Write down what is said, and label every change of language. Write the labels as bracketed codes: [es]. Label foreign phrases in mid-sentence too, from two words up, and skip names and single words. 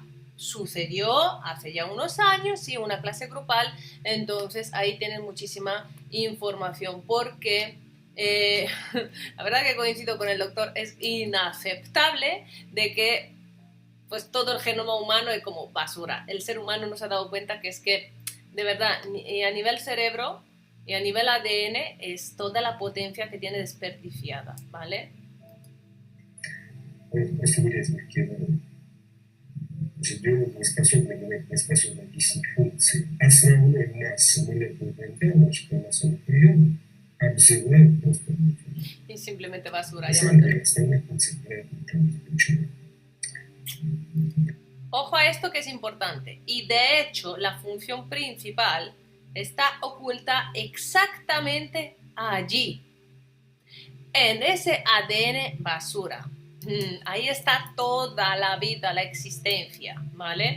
[es] Sucedió hace ya unos años, sí, una clase grupal, entonces ahí tienen muchísima información porque la verdad que coincido con el doctor, es inaceptable de que pues todo el genoma humano es como basura. El ser humano no se ha dado cuenta que es que de verdad a nivel cerebro y a nivel ADN es toda la potencia que tiene desperdiciada, ¿vale? [ru] Биолог не способен иметь, не способен объяснить функции основной массы молекул ДНК наших хромосомных приемов, обзывают просто [es] y simplemente basura. [ru] На самом деле, остальные функции являются. [es] Ojo a esto que es importante. Y de hecho, la función principal está oculta exactamente allí, en ese ADN basura. Ahí está toda la vida, la existencia, ¿vale?